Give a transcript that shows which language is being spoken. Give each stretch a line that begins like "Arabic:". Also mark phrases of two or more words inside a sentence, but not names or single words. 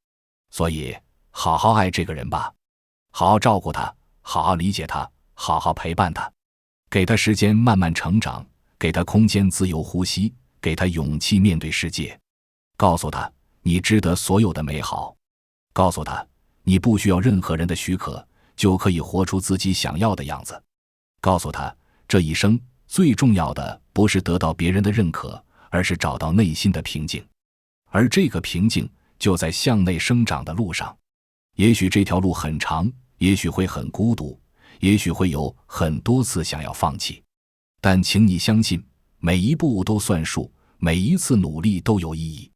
Chinese: 所以好好愛這個人吧，好好照顧他，好好理解他，好好陪伴他，給他時間慢慢成長，給他空間自由呼吸，給他勇氣面對世界。告訴他你值得所有的美好，告訴他你不需要任何人的许可就可以活出自己想要的樣子，告訴他這一生最重要的不是得到別人的認可，而是找到内心的平靜。而這個平靜就在向內生長的路上。也許這條路很長，也許會很孤獨，也許會有很多次想要放棄，但請你相信，每一步都算數，每一次努力都有意義。